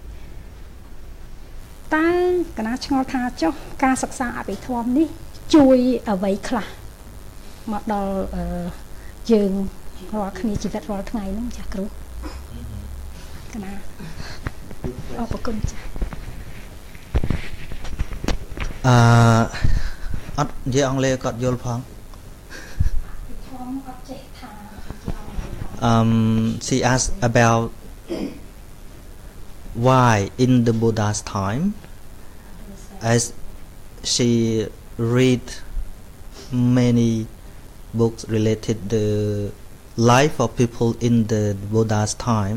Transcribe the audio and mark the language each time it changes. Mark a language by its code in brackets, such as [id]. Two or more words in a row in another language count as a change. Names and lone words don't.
[km] តើកណាឆ្ងល់ថាចុះការសិក្សាអភិធម្មនេះជួយអ្វីខ្លះមកដល់យើងរាល់គ្នាជីវិតរាល់ថ្ងៃហ្នឹងចាស់គ្រូកណាអរគុណចាស់ អត់និយាយអង់គ្លេសគាត់យល់ផង [en] she asked about why in the Buddha's time as she read many books related the life of people in the Buddha's time.